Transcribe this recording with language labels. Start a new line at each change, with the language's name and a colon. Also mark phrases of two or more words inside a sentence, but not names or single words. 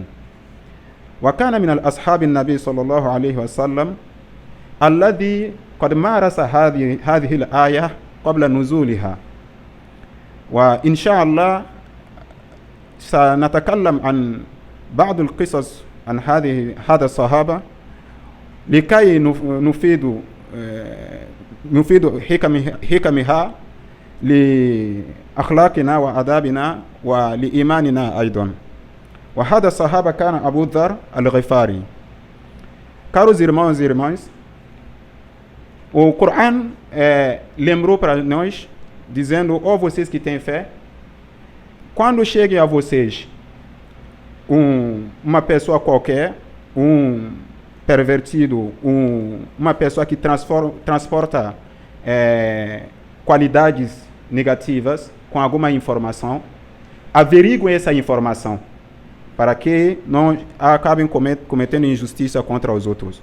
Arabic: وكان من الأصحاب النبي صلى الله عليه وسلم الذي قد مارس هذه الآية قبل نزولها، وإن شاء الله سنتكلم عن بعض القصص عن هذا الصحابة لكي نفيد حكمها لأخلاقنا وآدابنا ولإيماننا أيضا. وهذا الصحابة كان أبو ذر الغفاري.
Portuguese: Caros irmãos e irmãs, o Corão lembrou para nós, dizendo: ó vocês que têm fé, quando chegue a vocês uma pessoa qualquer, um pervertido, uma pessoa que transporta qualidades negativas com alguma informação, averiguem essa informação, para que não acabem cometendo injustiça contra os outros.